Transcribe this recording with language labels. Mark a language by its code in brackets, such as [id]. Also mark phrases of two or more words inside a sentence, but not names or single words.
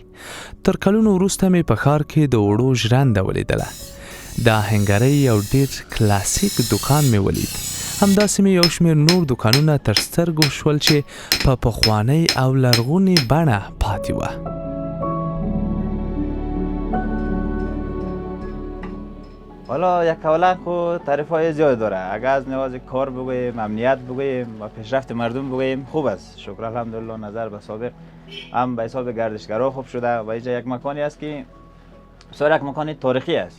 [ps] تر کلونو وروسته مې په ښار کې د وړو ژرنده ولیدله. د آهنګرۍ یو ډیر کلاسیک دکان مې ولید. همداسې مې یو شمېر نور دکانونه تر سترګو شول چې په پخوانۍ او لرغونې بڼه پاتې وه. [fa] حالا یکاولنگ خو تعریف‌های زیاد داره. اگر از لحاظ کار بگوییم، امنیت بگوییم و پیشرفت مردم بگوییم خوب است. شکر الحمدلله نظر به سابق هم به حساب گردشگرها خوب شده و اینجا یک مکانی است که بسیار یک مکان تاریخی است.